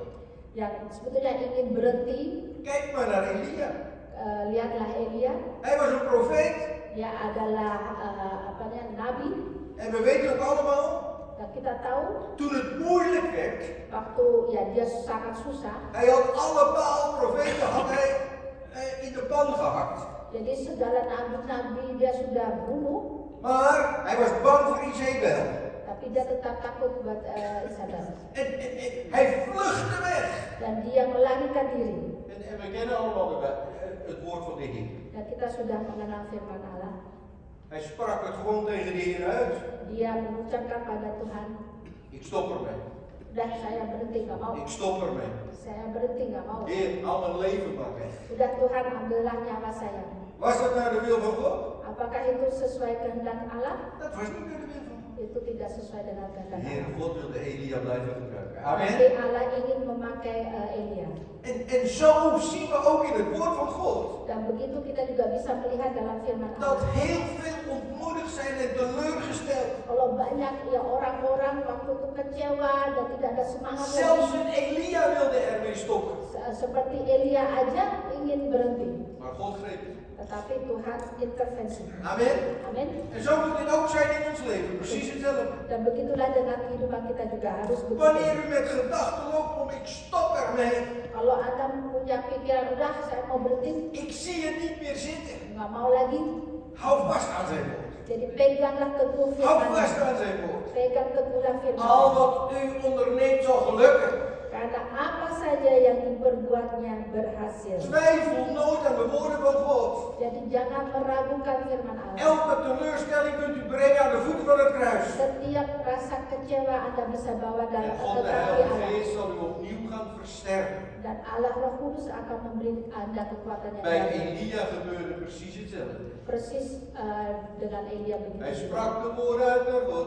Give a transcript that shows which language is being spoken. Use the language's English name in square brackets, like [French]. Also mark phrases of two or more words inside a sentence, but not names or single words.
[Indonesian] yang sebetulnya ingin berhenti. [Dutch] Kijk maar naar Elia. [Indonesian] Lihatlah Elia, [Dutch] Hij was een profeet. [Indonesian] dia adalah nabi. [Dutch] En we weten ook allemaal, [Indonesian] Dan kita tahu [Dutch] toen het moeilijk werd, [Indonesian] waktu ya dia sangat susah. [Dutch] hij had alle Baal-profeten had hij in de pan gehakt. [Indonesian] Jadi segala nabi-nabi dia sudah bunuh, [Dutch] Maar hij was bang voor Izebel. [Indonesian] tapi dia tetap takut buat Isabel. [Dutch] En hij vluchtte weg. [Indonesian] Dan dia melarikan diri. [Dutch] En we kennen allemaal het woord van de Heer. [Indonesian] Dan kita sudah mengenal firman Allah. [Dutch] Hij sprak het gewoon tegen de Heer uit. [Indonesian] Dia mengucapkan pada Tuhan, [Dutch] Ik stop ermee. [Indonesian] udah saya berhenti nggak mau. [Dutch] Ik stop ermee. [Indonesian] Saya berhenti nggak mau. [Dutch] Heer, haal mijn leven maar weg. [Indonesian] Udah Tuhan ambillah nyawa saya. [Dutch] Was dat naar de wil van God? [Indonesian] Apakah itu sesuai kehendak Allah? [Dutch] Dat was niet naar de wil van God. [Indonesian] Itu tidak sesuai dengan [Dutch] De [Indonesian] kehendak [Dutch] Heer [Indonesian] Allah. [Dutch] God wilde Elia blijven gebruiken. [Indonesian] Tapi [Dutch] Amen. [Indonesian] Allah ingin memakai Elia. [Dutch] En zo zien we ook in het woord van God. [Indonesian] Dan begitu kita juga bisa melihat dalam firman [Dutch] Dat [Indonesian] Allah. [Dutch] heel veel ontmoedigd zijn en teleurgesteld. [Indonesian] Kalau banyak ya orang-orang waktu itu kecewa dan tidak ada semangat [Dutch] Zelfs [Indonesian] lagi. [Dutch] een Elia wilde ermee stoppen. [Indonesian] Seperti Elia aja ingin berhenti. [Dutch] Maar God greep het. [Indonesian] Tetapi Tuhan intervensi. [Dutch] Amen. [Indonesian] Amin. [Dutch] En zo moet dit ook zijn in ons leven. Precies hetzelfde. [Indonesian] Dan begitulah dengan kehidupan kita juga harus [Dutch] Wanneer [Indonesian] begitu. [Dutch] u met gedachten loopt om ik stop ermee. [Indonesian] Kalau Anda punya pikiran udah saya mau berhenti, [Dutch] Ik zie het niet meer zitten. [Indonesian] nggak mau lagi. [Dutch] Hou vast aan zijn woord. [Indonesian] Jadi peganglah teguh [Dutch] Hou [Indonesian] firman. [Dutch] vast aan zijn woord. [Indonesian] Pegang teguhlah firman. [Dutch] Al wat u onderneemt zal gelukken. [Indonesian] Karena apa saja yang diperbuatnya berhasil. [Dutch] Twijfel nooit aan de woorden van God. [Indonesian] Jadi jangan meragukan firman Allah. [Dutch] Elke teleurstelling kunt u brengen aan de voeten van het kruis. [Indonesian] Setiap rasa kecewa Anda bisa bawa dalam [Dutch] En God de [Indonesian] kaki [Dutch] Heilige [Indonesian] Allah. [Dutch] Geest zal u opnieuw gaan versterken. [Indonesian] Dan Allah Roh Kudus akan memberi Anda kekuatan yang [Dutch] Bij [Indonesian] baru. [Dutch] Elia gebeurde precies hetzelfde. [Indonesian] Persis dengan Elia begitu. [Dutch] Hij sprak de woorden uit naar God.